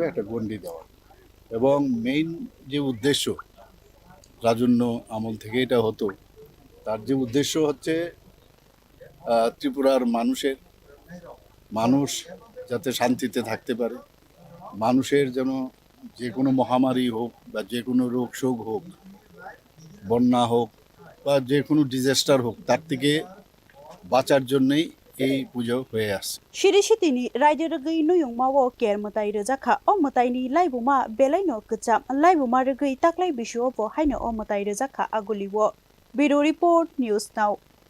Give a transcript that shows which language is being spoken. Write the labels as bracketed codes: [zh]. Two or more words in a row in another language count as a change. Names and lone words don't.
[bn] একটা গন্ডি দেওয়া এবং মেইন যে উদ্দেশ্য রাজন্য আমল থেকে এটা হতো তার যে উদ্দেশ্য হচ্ছে ত্রিপুরার মানুষ যাতে শান্তিতে থাকতে পারে মানুষের যেন যে কোনো মহামারী হোক বা যে কোনো রোগ শোক হোক বন্যা হোক বা যে কোনো ডিজাস্টার হোক তার থেকে বাঁচার জন্যই এই পুজো হয়ে আসছে [trp] Siri sitini raida rwgwi nuyung mawo ker Mwtai rwjakha o Mwtai ni laibuma belaino kcham laibuma rwgwi taklai bisuobo haino o Mwtai rwjakha aguliwo [en] Bureau Report News Now